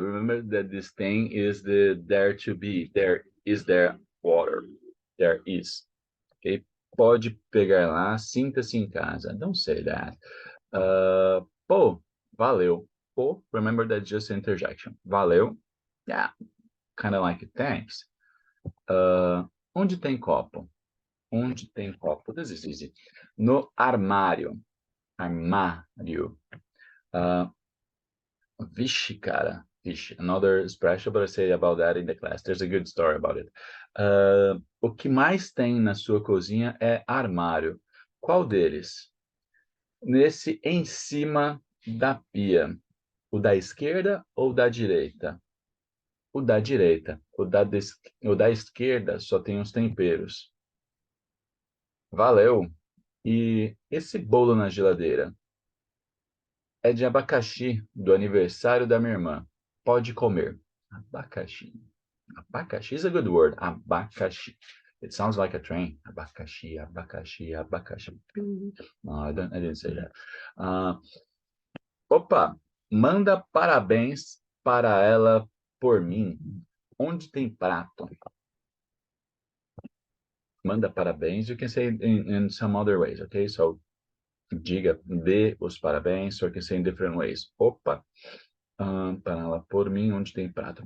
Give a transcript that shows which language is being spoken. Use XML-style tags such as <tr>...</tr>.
<en>Remember that this thing is the there to be. There is there water. There is. Okay?</en> <pt>Pode pegar lá, sinta-se em casa.</pt> <en>Don't say that.</en> <pt>Pô, valeu.</pt> <en>Pô, remember that just interjection. Valeu. Yeah, kind of like thanks.</en> <pt>Onde tem copo? Onde tem copo?</pt> <en>This is easy.</en> <pt>No armário. Armário. Vixe, cara. Vixe.</pt> <en>Another expression, but I say about that in the class. There's a good story about it.</en> <pt>O que mais tem na sua cozinha é armário. Qual deles? Nesse em cima da pia. O da esquerda ou da direita? O da direita. O da esquerda só tem os temperos. Valeu. E esse bolo na geladeira? É de abacaxi, do aniversário da minha irmã. Pode comer.</pt> <en>Abacaxi. Abacaxi is a good word. Abacaxi. It sounds like a train. Abacaxi, abacaxi, abacaxi. No, I didn't say that.</en> <pt>Opa, manda parabéns para ela por mim. Onde tem prato? Manda parabéns.</pt> <en>You can say it in some other ways, okay? So,</en> <pt>diga, dê os parabéns,</pt> <en>so you can say in different ways.</en> <pt>Opa, para ela por mim, onde tem prato?</pt>